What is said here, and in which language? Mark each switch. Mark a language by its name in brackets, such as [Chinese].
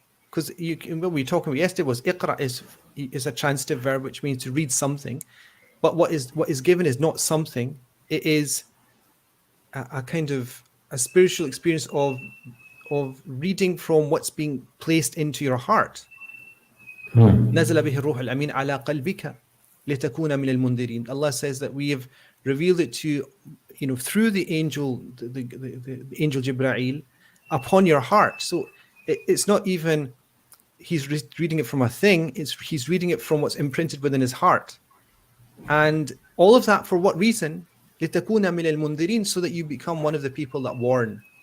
[English] Because what we were talking about yesterday was Iqra is a transitive verb, which means to read something. But what is given is not something. It is a kind of a spiritual experience of reading from what's being placed into your heart. [Arabic] نزل به الروح الأمين على قلبك لتكون من المنذرين. [English] Allah says that we have revealed it to you, through the angel, the angel Jibreel, upon your heart. So it's not even he's reading it from a thing, he's reading it from what's imprinted within his heart. And all of that for what reason? [Arabic] لِتَكُونَ مِنَ الْمُنذِرِينَ, [English] so that you become one of the people that warn.